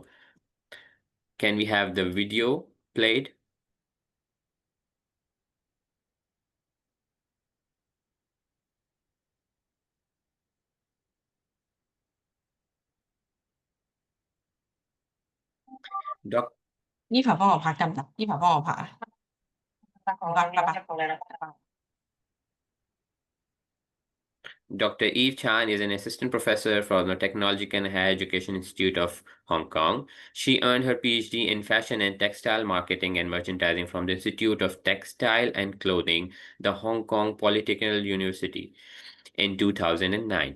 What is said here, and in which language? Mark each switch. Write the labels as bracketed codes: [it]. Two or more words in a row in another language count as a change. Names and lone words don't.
[en] Can we have the video played? Doc [yue] 呢排幫我拍得唔得？呢排幫我拍啊！唔得，拜拜。 [en] Dr. Eve Chan is an assistant professor from the Technological and Higher Education Institute of Hong Kong. She earned her PhD in fashion and textile marketing and merchandising from the Institute of Textile and Clothing, the Hong Kong Polytechnic University, in 2009.